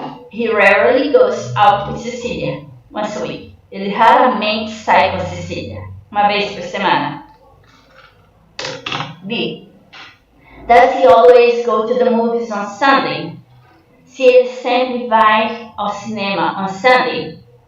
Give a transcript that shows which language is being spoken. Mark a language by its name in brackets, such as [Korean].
[English] He rarely goes out with Cecília once a week. [Portuguese] Ele raramente sai com Cecília, uma vez por semana. [English] B. Does he always go to the movies on Sunday? [Portuguese] Se ele sempre vai ao cinema [English] on Sunday.